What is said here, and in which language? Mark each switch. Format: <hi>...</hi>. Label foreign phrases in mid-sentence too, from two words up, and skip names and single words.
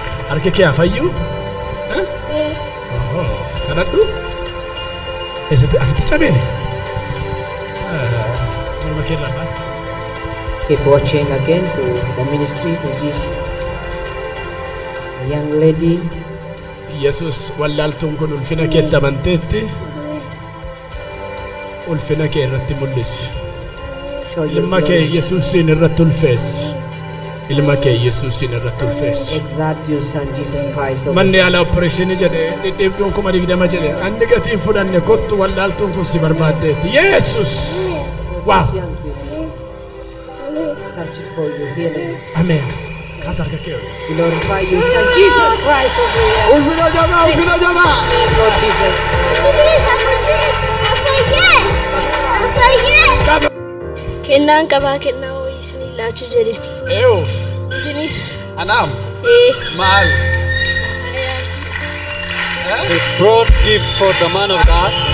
<om>Harka kee haa fayyu? Hã? Ee. Ohoo. Kadhadhu. Eessatti, asitti cabee? Aa, morma kee irraa baas.</om> <en>Keep watching again to the ministry to this young lady.</en> <om>Yesus, wallaaltuun kun ulfina keetti amanteetti. Ulfina kee irratti mul'isi.</om> <en>Show your</en> <om>Ilma kee</om> <en>glory.</en> <om>Yesuusin irratti ulfeessi. Ilma kee Yesuusin irratti ulfeessi.</om> <en>Exalt your son Jesus Christ.</en> <om>Manni yaalaa opereeshinii jedhe, dhidhiibduun kuma digdama jedhe. Anni gatii hin fudhanne, kottu, wallaaltuun kun si barbaaddeetti. Yesus!</om> <en>Wow! Search it for your healing.</en> <om>Amen. Kaas harka kee ol.</om> <en>Glorify your son Jesus Christ over here.</en> <om>Ulfina jabaa, ulfina jabaa!</om> <en>Lord Jesus.</en> <om>Qaba. Kennaan qabaa, kennaa wayii isinii laachuu jedhe. Eeyyuuf. Isiniif. Anaam. Ee. Maal? Ayyaati. Eh?</om> <en>Brought gift for the man of God.</en>